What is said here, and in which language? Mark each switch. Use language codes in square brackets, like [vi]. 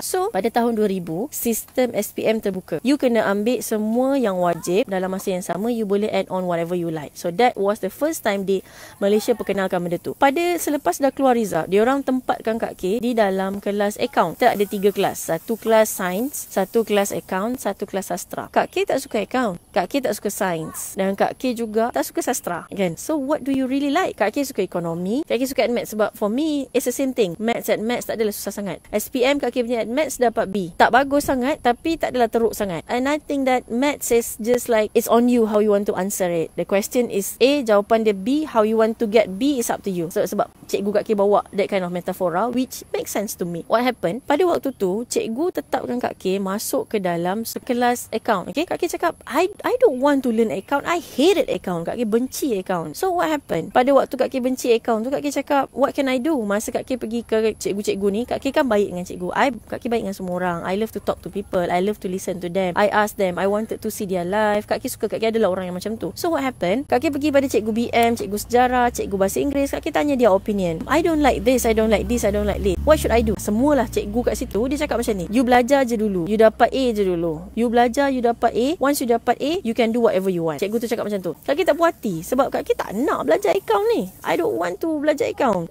[ms] So pada tahun 2000, sistem SPM terbuka. You kena ambil semua yang wajib. Dalam masa yang sama, you boleh [en] add on whatever you like. [ms] So that was the first time Malaysia perkenalkan benda tu. Pada selepas dah keluar result, diorang tempatkan Kak K di dalam kelas account. Kita ada 3 kelas. Satu kelas science, satu kelas account, satu kelas sastra. Kak K tak suka account. Kak K tak suka science. Dan Kak K juga tak suka sastra. Kan? [en] So what do you really like? [ms] Kak K suka ekonomi. Kak K suka maths sebab [en] for me, it's the same thing. [ms] Maths tak adalah susah sangat. SPM Kak K punya maths dapat B. Tak bagus sangat tapi tak adalah teruk sangat. [en] And I think that maths is just like, it's on you how you want to answer it. The question is A, [ms] jawapan dia [en] B, how you want to get B is up to you. So, [ms] sebab cikgu Kak K bawa [en] that kind of metaphora which makes sense to me. What happened? [ms] Pada waktu tu, cikgu tetapkan Kak K masuk ke dalam kelas account. Okay? Kak K cakap, [en] I don't want to learn account. I hated account. [ms] Kak K benci account. [en] So what happened? [ms] Pada waktu Kak K benci account tu, Kak K cakap, [en] what can I do? [ms] Masa Kak K pergi ke cikgu-cikgu ni, Kak K kan baik dengan cikgu. Kak K baik dengan semua orang. [en] I love to talk to people. I love to listen to them. I ask them. I wanted to see their life. [ms] Kak K suka. Kak K adalah orang yang macam tu. [en] So what happened? [ms] Kak K pergi pada cikgu BM, cikgu sejarah, cikgu bahasa Inggeris. Kak K tanya dia [en] opinion. I don't like this. I don't like this. I don't like this. What should I do? [ms] Semualah cikgu kat situ, dia cakap macam ni. You belajar je dulu. You dapat A je dulu. You belajar, you dapat A. Once you dapat A, [en] you can do whatever you want. [ms] Cikgu tu cakap macam tu. Kak K tak puas hati sebab Kak K tak nak belajar account ni. [en] I don't want to [ms] belajar [en] account.